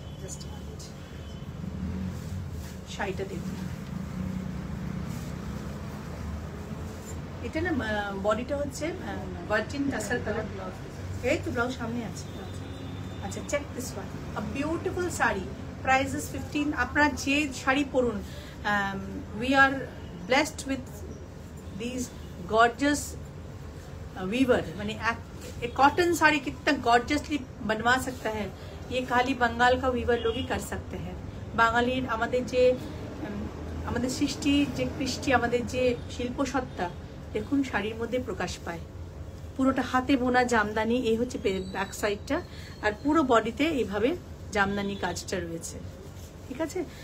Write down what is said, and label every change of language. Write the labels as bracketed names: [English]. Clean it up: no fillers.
[Bangla] Just শাড়িটা দেখুন, এটা না বডিটা হচ্ছে ভার্জিন টাসার কালার। এই তো ব্লাউজ সামনে আছে। আচ্ছা, [English] Check this one, a beautiful sari. Price is 15। [Bangla] আপনারা যে শাড়ি পরুন, [English] We are blessed with this gorgeous weaver. [Hindi] मैंने कॉटन साड़ी कितना गॉर्जियसली बनवा सकता है, ये खाली बंगाल का वीवर लोग ही कर सकते हैं। [Bangla] বাঙালির আমাদের সৃষ্টি যে কৃষ্টি, আমাদের যে শিল্পসত্তা দেখুন শাড়ির মধ্যে প্রকাশ পায়। পুরোটা হাতে বোনা জামদানি, এই হচ্ছে ব্যাক সাইডটা, আর পুরো বডিতে এইভাবে জামদানি কাজটা রয়েছে, ঠিক আছে।